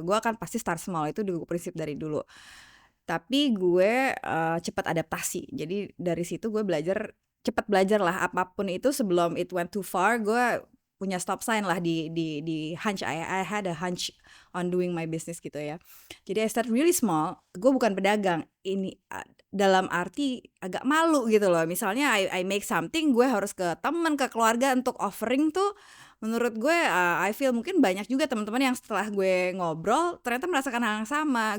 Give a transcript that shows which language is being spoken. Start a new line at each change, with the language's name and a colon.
Indonesian: Gue akan pasti
English: start small,
Indonesian: itu dulu prinsip dari dulu. Tapi gue cepat adaptasi. Jadi dari situ gue cepat belajar lah apapun itu sebelum
English: it went too far.
Indonesian: Gue punya stop sign lah di hunch.
English: I had a hunch on doing my business
Indonesian: gitu ya. Jadi
English: I start really small.
Indonesian: Gue bukan pedagang. Ini dalam arti agak malu gitu loh. Misalnya
English: I make something,
Indonesian: gue harus ke teman, ke keluarga untuk offering tuh. Menurut gue
English: I feel
Indonesian: mungkin banyak juga teman-teman yang setelah gue ngobrol ternyata merasakan hal yang sama.